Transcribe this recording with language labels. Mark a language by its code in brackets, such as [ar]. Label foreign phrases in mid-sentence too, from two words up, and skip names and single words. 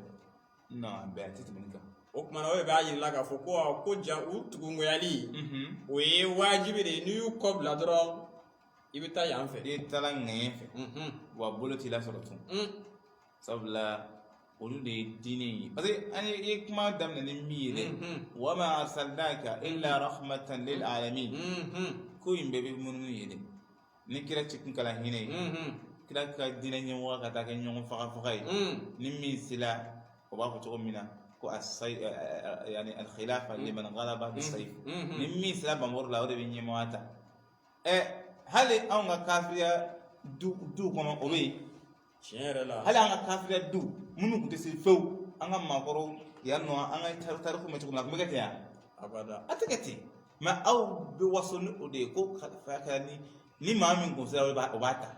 [bm] o kumana o de b'a yirala k'a fɔ ko ja u tugungoyali o ye wajibi de ye n'i y'u kɔ bila dɔrɔn i bɛ taa yan fɛ i taara ŋɛɲɛ fɛ wa bolo t'i la sɔrɔ tun sabula olu de ye diinɛ ye [fr] parce que [bm] an ye kuma daminɛ ni min ye dɛ [ar] وما أرسلناك إلا رحمة للعالمين [bm] ko in bɛɛ bɛ munumunu ye dɛ ni kira ci kun kala hinɛ ye kira ka diinɛ ɲɛmɔgɔ ka taa kɛ ɲɔgɔn faga ye ni min sila o b'a fɔ cogo min na ko yani [ar] الخلافة لمن غلب بالسيف [bm] ni min sila bamuru la o de bɛ ɲɛmɔgɔya ta hali anw ka kafiriya du kɔnɔ o bɛ yen tiɲɛ yɛrɛ la hali an ka kafiriya du minnu tun tɛ se fewu an ka maakɔrɔw yan nɔ an ka tariku mɛn cogo min na a tun bɛ kɛ ten yan abada a tɛ kɛ ten mɛ aw bɛ waso ni o de ye ko kalifa kɛra ni maa min kun sera o b'a ta